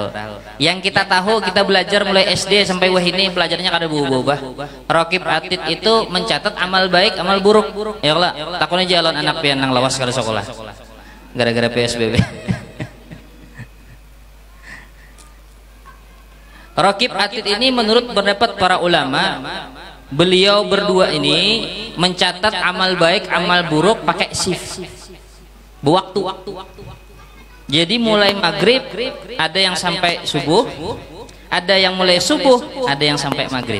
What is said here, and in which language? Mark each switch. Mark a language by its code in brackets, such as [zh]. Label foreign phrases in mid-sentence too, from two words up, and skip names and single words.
[bjn] Yang kita tahu, kita belajar mulai SD sampai wah ini pelajarnya kada berubah. [id] Rakib atid itu mencatat amal baik, amal buruk. [bjn] Ya Allah, takutnya jalan anak pian nang lawas kada sekolah. [id] Gara-gara PSBB. Rakib atid ini menurut pendapat para ulama, beliau berdua ini mencatat amal baik, amal buruk pakai shift. Waktu. Jadi mulai maghrib ada yang sampai subuh, ada yang mulai subuh, ada yang sampai maghrib.